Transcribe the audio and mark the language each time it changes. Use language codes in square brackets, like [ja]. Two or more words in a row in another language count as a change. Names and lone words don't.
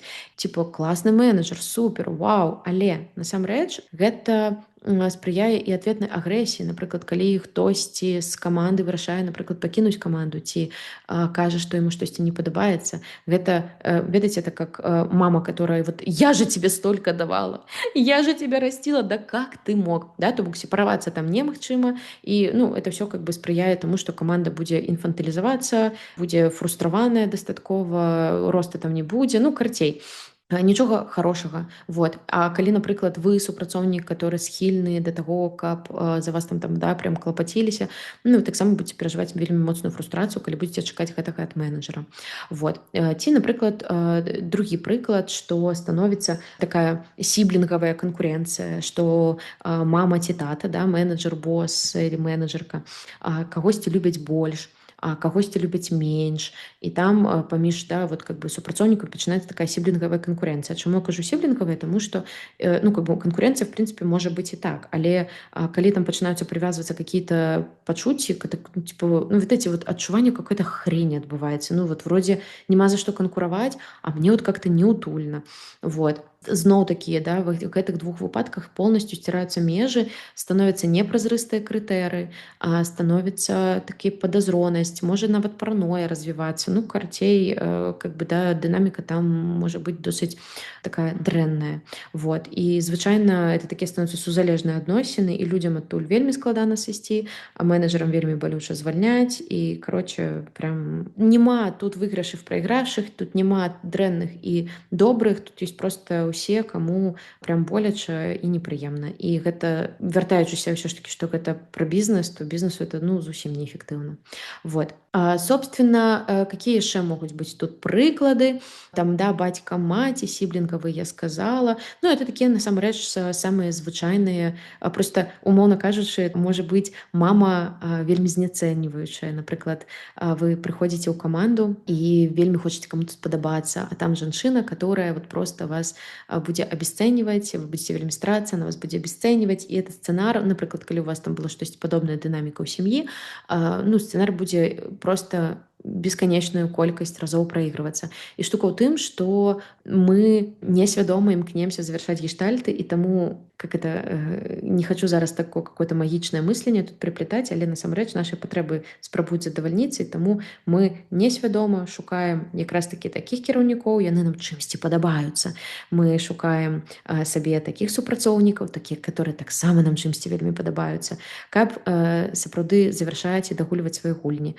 [be] Типа класны менеджер, супер, вау, але насамрэч гэта спрыяе і адветнай агрэсіі. Напрыклад, калі хтосьці з каманды вырашае, напрыклад, пакінуць каманду ці кажа, што яму штосьці не падабаецца. Гэта, ведаеце, [ru] это как мама, которая вот «я же тебе столько давала, я же тебя растила, да как ты мог?» [be] Да, то бок сепаравацца там немагчыма, і ну, [ru] это все как бы [be] спрыяе таму, што каманда будзе інфантылізавацца, будзе фрустраваная дастаткова, роста там не будзе, ну, карцей. Нічога хорошага. Вот. А калі, напрыклад, вы супрацоўнік, который схільны да таго, каб за вас там, да, прям клапаціліся, ну, таксама будзеце перажываць вельмі моцную фрустрацыю, калі будзеце чакаць гэтага ад менеджера. Вот. Ці, напрыклад, другі прыклад, што становіцца такая сіблінгавая канкурэнцыя, што мама ці тата, да, менеджер, [ru] босс или [be] менеджерка, кагосьці любяць больш, а кагосьці любяць менш, і там паміж, да, [ru] вот как бы [be] супрацоўнікаў пачынаецца такая сіблінгавая канкурэнцыя. Чаму я кажу сіблінгавая? Таму што ну, [ru] как бы [be] канкурэнцыя в прынцыпе можа быць і так, але калі там пачынаюцца прывязвацца какие-то пачуцці, ну, типа, ну, [ru] вот эти вот [be] адчуванні [ru] какой-то хрені [be] адбываецца. [ru] Ну, вот вроде [be] няма за што канкураваць, а [ru] мне вот как-то [be] неутульна. Вот. Зноў такія, да, в гэтых двух выпадках полностью сціраюцца межы, становяцца непразрыстыя крытэры, становіцца такі падазронасць, можа нават параноя развівацца. Ну, карцей, [ru] как бы, [be] да, дынаміка там можа быць досыць такая дрэнная. Вот. І звычайна это такія становяцца сузалежныя адносіны, і людзям адтуль вельмі складана сысці, а менеджерам вельмі балюча звальняць, і, короче, прям няма тут выйгрышаў прайграшых, тут няма дрэнных і добрых, тут ёсць проста усе, каму прям боляча і непрыемна. І гэта, вяртаючыся ўсё ж такі, што гэта пра бізнес, то бізнесу это, ну, зусім неэфектыўна. Вот. [ru] Собственно, какие [be] яшчэ могуць быць тут прыклады? Там, да, бацька, маці, сіблінгавы я сказала. Ну, это такія, насамрэч, самыя звычайныя. Просто, умоўна кажучы, можа быць мама вельмі знецэньваючая. Напрыклад, вы прыходзіце ў каманду і вельмі хочаце каму-то спадабацца, а там жанчына, [ru] которая вот просто [be] вас будзе абесцэньваць, вы будзеце вельмі старацца, она вас будзе абесцэньваць, і этот сцэнар, напрыклад, калі у вас там было штосьці падобная дынаміка ў сям'і, ну, сцэнар будзе просто бесканечную колькасць разоў праігрывацца. І штука ў тым, што мы несвядома імкнемся завяршаць гештальты, і таму, [ru] как это, [be] не хочу зараз такое какое-то магічнае мысленне тут прыплетаць, але насамрэч нашы патрэбы спрабуюць задавальніцца, і таму мы несвядома шукаем якраз такі такіх кіраўнікоў, яны нам чымсьці падабаюцца. Мы шукаем сабе такіх супрацоўнікаў, такіх, которые таксама нам чымсьці вельмі падабаюцца, каб сапраўды завяршаць і дагульваць свае гульні.